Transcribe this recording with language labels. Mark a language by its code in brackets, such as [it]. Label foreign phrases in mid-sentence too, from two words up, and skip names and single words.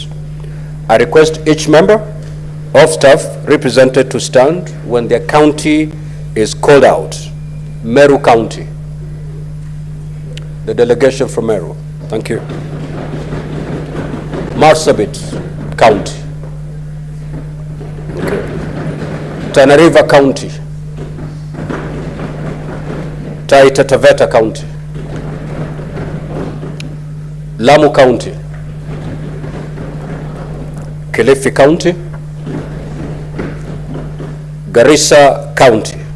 [en] I request each member of staff represented to stand when their county is called out. Meru County. The delegation from Meru. Thank you. Marsabit County. Okay. Tana River County. Taita Taveta County. Lamu County. Kilifi County. Garissa County.